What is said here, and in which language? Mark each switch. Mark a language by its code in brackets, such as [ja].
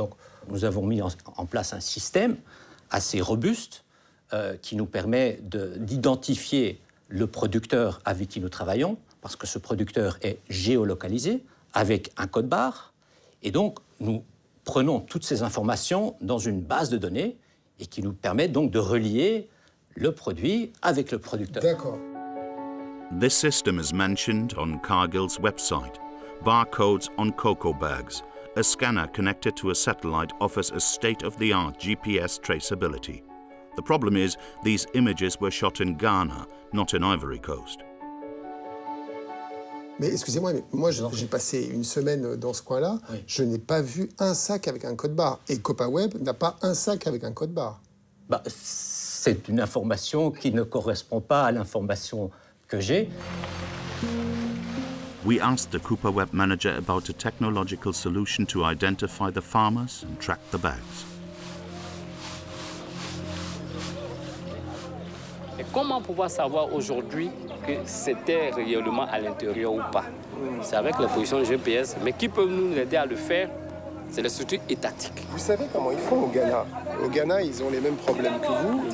[fr] Donc nous avons mis en place un système assez robuste qui nous permet d'identifier le producteur avec qui nous travaillons, parce que ce producteur est géolocalisé, avec un code barre, et donc nous prenons toutes ces informations dans une base de données et qui nous permet donc de relier le produit avec le producteur. D'accord. [en] This system is mentioned on Cargill's website. Barcodes on cocoa bags. A scanner connected to a satellite offers a state-of-the-art GPS traceability. The problem is, these images were shot in Ghana, not in Ivory Coast. [fr] Mais excusez-moi, mais moi j'ai passé une semaine dans ce coin-là, je n'ai pas vu un sac avec un code barre. Et CooperWeb n'a pas un sac avec un code barre. Bah, c'est une information qui ne correspond pas à l'information que j'ai. [en] We asked the CooperWeb manager about a technological solution to identify the farmers and track the bags. [fr] Et comment pouvoir savoir aujourd'hui que c'était réellement à l'intérieur ou pas? C'est avec la position GPS, mais qui peut nous aider à le faire? C'est les structures étatiques. Vous savez comment ils font au Ghana? Au Ghana, ils ont les mêmes problèmes que vous.